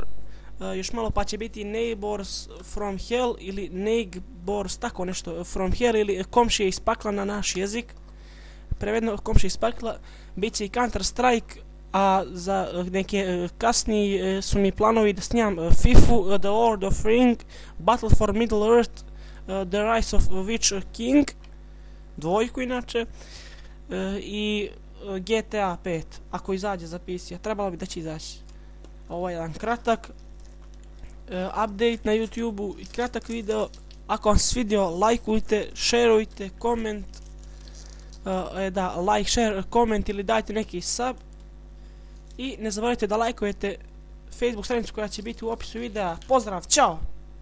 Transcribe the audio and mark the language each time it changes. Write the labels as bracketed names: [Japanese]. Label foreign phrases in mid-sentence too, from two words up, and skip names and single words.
[Bosnian] Još malo pa će biti Neighbors from Hell ili Neighbors, tako nešto, from Hell ili komšije iz pakla na naš jezik. Prevedeno komšije iz pakla. Biće i Counter Strike, a za neke kasniji su mi planovi da snimam FIFU, The Lord of Ring, Battle for Middle Earth, The Rise of Witch King, dvojku inače, i GTA 5, ako izađe za PC, a trebalo bi da će izaći. Ovo je jedan kratak update na YouTube-u i kratak video. Ako vam se svidio, lajkujte, šerujte, koment, [English] like, share, [Bosnian] koment ili dajte neki sub. I ne zaboravite da lajkujete Facebook stranicu koja će biti u opisu videa. Pozdrav, čao!